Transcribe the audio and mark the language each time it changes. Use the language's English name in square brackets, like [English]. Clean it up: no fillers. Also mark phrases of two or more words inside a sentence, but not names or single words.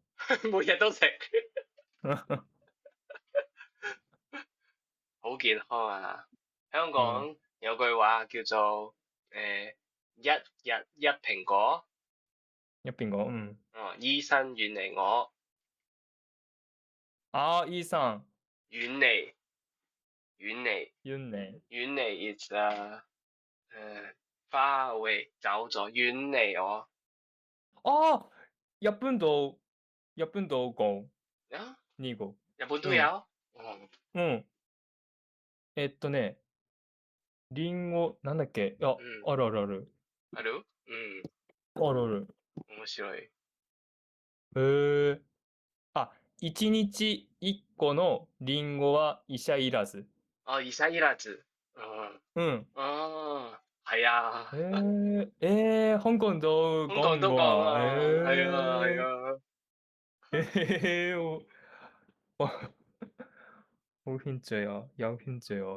[Cantonese] 每日都食，好健康啊！香港有句話叫做一日一蘋果。一蘋果，醫生遠離我。醫生遠離 [English] is far away [Cantonese] 走咗，遠離我。日本度講啊？呢個。日本都有？ [Japanese] リンゴ、なんだっけ、あるあるある。ある？あるある。面白い。一日一個のリンゴは医者いらず。医者いらず。 [Cantonese] 係啊。香港都講啊。係啊。好興趣啊，有興趣啊。